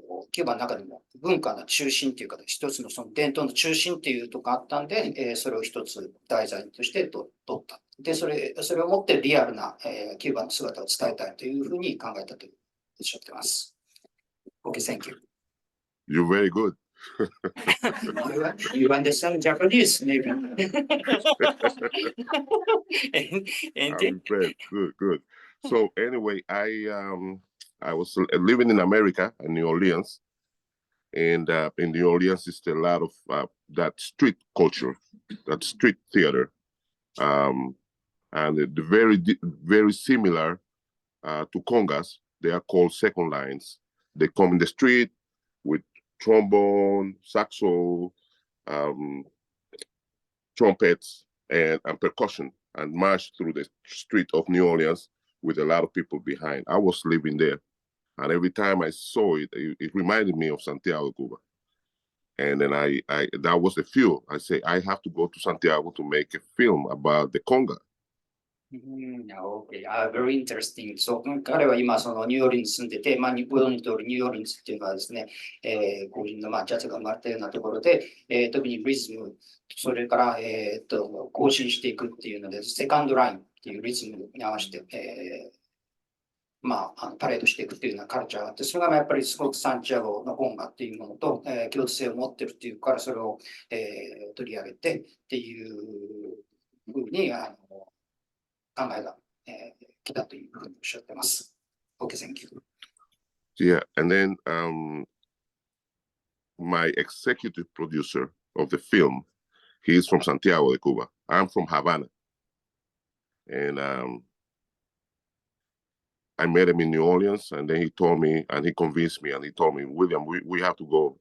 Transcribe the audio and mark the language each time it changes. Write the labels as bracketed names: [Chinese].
[Japanese] キューバの中でも文化の中心っていうか、一つのその伝統の中心っていうとこあったんで、それを一つ題材として取った。で、それをもってリアルな、キューバの姿を伝えたいというふうに考えたとおっしゃってます。 [English] Okay, thank you. You're very good. You understand Japanese, maybe. and I'm impressed. Good, good. So anyway, I was living in America, in New Orleans, and in New Orleans is a lot of that street culture, that street theater, and very similar to congas. They are called second lines. They come in the street with trombone, saxo, trumpets, and percussion, and march through the street of New Orleans with a lot of people behind. I was living there, and every time I saw it, it reminded me of Santiago, Cuba. And then I that was the fuel. I say I have to go to Santiago to make a film about the conga. Okay, very interesting. [Japanese] So 彼は今そのニューオーリンズ住んでて、まあ、日本に通るニューオーリンズっていうのはですね、個人のまあジャズが生まれたようなところで、特にリズム、それから、更新していくっていうので、セカンドラインっていうリズムに合わせて、まあ、パレードしていくっていうようなカルチャーがあって、それがやっぱりすごくサンチアゴの音楽っていうものと、共通性を持ってるっていうから、それを、取り上げてっていうふうに考えが、来たというふうにおっしゃってます。 [English] Okay, thank you. Yeah, and then my executive producer of the film, he is from Santiago de Cuba. I'm from Havana. And I met him in New Orleans, and then he told me, and he convinced me, and he told me, William, we have to go.